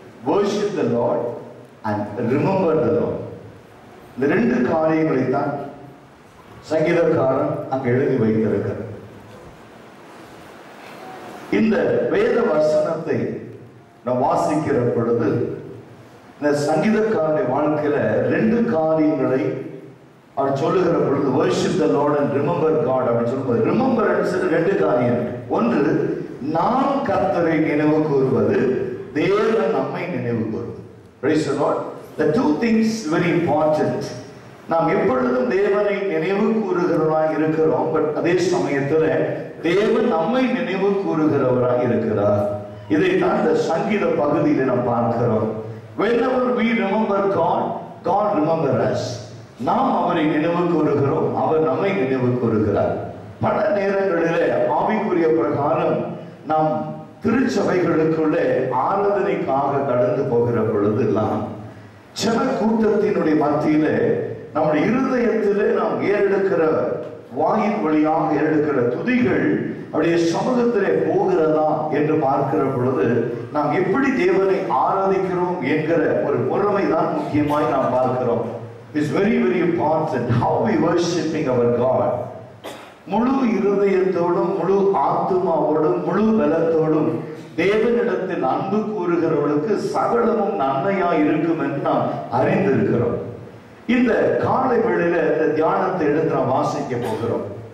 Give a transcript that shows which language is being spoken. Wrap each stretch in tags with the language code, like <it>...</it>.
<en>Worship the Lord and remember the Lord.</en> <ta>இந்த 2 காரியங்களை தான் சங்கீதக்காரன் அங்கு எழுதி வைத்திருக்கிறார். இந்த வேத வசனத்தை நாம் வாசிக்கிற பொழுது இந்த சங்கீதக்காரனுடைய வாழ்க்கையில 2 காரியங்களை அவர் சொல்லுகிற பொழுது</ta> <en>worship the Lord and remember God</en> <ta>அப்படின்னு சொல்லும்போது remembrance 2 காரியம். ஒன்று, நாம் கர்த்தரை நினைவு கூறுவது, தேவன் நம்மை நினைவு கூறுவது.</ta> <en>Praise the Lord. The 2 things very important.</en> <ta>நாம் எப்பொழுதும் தேவனை நினைவு கூறுகிறவராய் இருக்கிறோம். பட் அதே சமயத்தில் தேவன் நம்மை நினைவு கூறுகிறவராய் இருக்கிறார். இதைத்தான் இந்த சங்கீத பகுதியில் நாம் பார்க்கிறோம்.</ta> <en>Whenever we remember God, God remembers us.</en> <ta>நாம் அவரை நினைவு கூறுகிறோம், அவர் நம்மை நினைவு கூறுகிறார். பல நேரங்களிலே ஆவிக்குரிய பிரகாரம் நாம் திருச்சபைகளுக்குள்ளே ஆராதனைக்காக கடந்து போகிற பொழுதெல்லாம் ஜன கூட்டத்தினுடைய மத்தியிலே நம்முடைய இருதயத்திலே நாம் ஏறெடுக்கிற வாயின் வழியாக ஏறெடுக்கிற துதிகள் அப்படியே சமூகத்திலே போகிறதா என்று பார்க்கிற பொழுது நாம் எப்படி தேவனை ஆராதிக்கிறோம் என்கிற ஒரு பொறுமை தான் முக்கியமாய் நாம் பார்க்கிறோம்.</ta> <en>It's very very important how we worshiping our God.</en> <ta>முழு இருதயத்தோடும், முழு ஆத்துமாவோடும், முழு பலத்தோடும் தேவனிடத்தில் அன்பு கூறுகிறவர்களுக்கு சகலமும் நன்மையாய் இருக்கும் என்று நாம் அறிந்திருக்கிறோம். இந்த காலை வேளையில இந்த தியானத்தை எடுத்து நாம் வாசிக்க போகிறோம்.</ta>